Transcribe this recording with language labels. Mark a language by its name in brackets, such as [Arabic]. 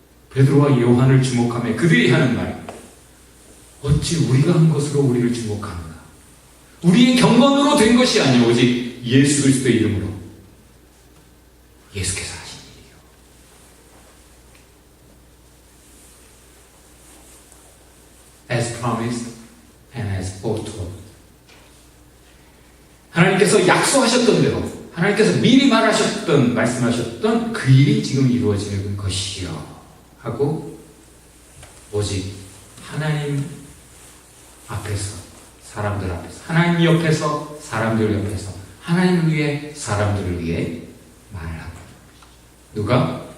[Korean] 베드로와 요한을 주목하며 그들이 하는 말, 어찌 우리가 한 것으로 우리를 주목하는가. 우리의 경건으로 된 것이 아니오 오직 예수 그리스도의 이름으로 예수께서 하신 일이요. [English] As promised and as foretold. [Korean] 하나님께서 약속하셨던 대로, 하나님께서 미리 말씀하셨던 그 일이 지금 이루어지는 것이요 하고, 오직 하나님 앞에서, 사람들 앞에서, 하나님 옆에서, 사람들 옆에서, 하나님을 위해, 사람들을 위해 말하고, 누가?